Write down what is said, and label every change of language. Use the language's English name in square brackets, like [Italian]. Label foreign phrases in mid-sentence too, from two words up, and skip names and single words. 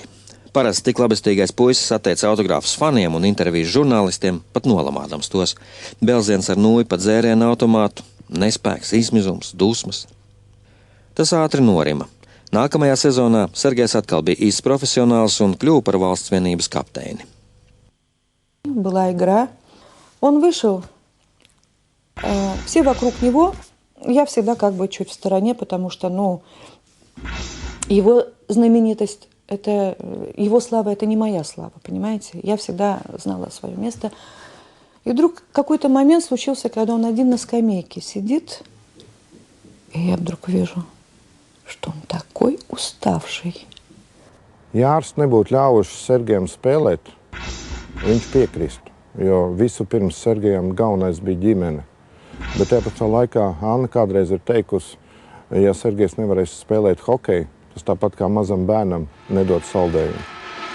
[Latvian] Parasti tik labestīgais puisis atteica autogrāfus faniem un intervijas žurnālistiem, pat nolamādams tos. Belziens ar nūju pa dzērienu automātu, nespēks, izmizums, dusmas. Tas ātri norima. Nākamajā sezonā Sergejs atkal bija īsts profesionāls un kļuva par valsts vienības kapteini. [Russian] Была игра. Он вышел. Все вокруг него. Я всегда как бы чуть в стороне, потому что, его знаменитость, это его слава, это не моя слава, понимаете? Я всегда знала свое место. И вдруг какой-то момент случился, когда он один на скамейке сидит, и я вдруг вижу, что он такой уставший. [Latvian] Ja ārsts nebūtu ļāvuši Sergejam spēlēt, viņš piekristu, jo visu pirms Sergejam galvenais bija ģimene. Bet tāpat laikā Anna kādreiz ir teikusi, ja Sergejs nevarēs spēlēt hokeju, tas tāpat kā mazam bērnam nedod saldējumu.